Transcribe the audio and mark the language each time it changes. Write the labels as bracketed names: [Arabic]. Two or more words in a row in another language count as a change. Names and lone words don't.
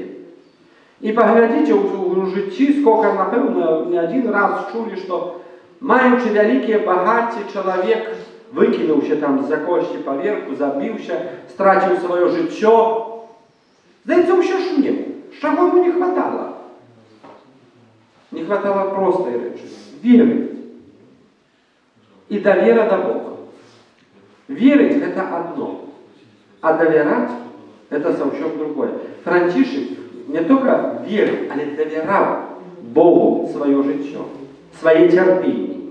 [Belarusian] І паглядзіце у жыцці, сколько, напэўна, [Russian] не один раз [Belarusian] чулі, што маючы вялікія багацці, чалавек выкінуўся там з-за косці паверху, забіўся, страціў сваё жыццё. Здаецца, ўсё ж не. З чаго [Russian] ему не хватало? Не хватало [Belarusian] простай рэчы – веры. І давера да Бога. Верыць – гэта адно, а давяраць – гэта заўсёды другое. Францішек [Russian] не только [Belarusian] верыў, але давяраў Богу сваё жыццё, свае цярпенні.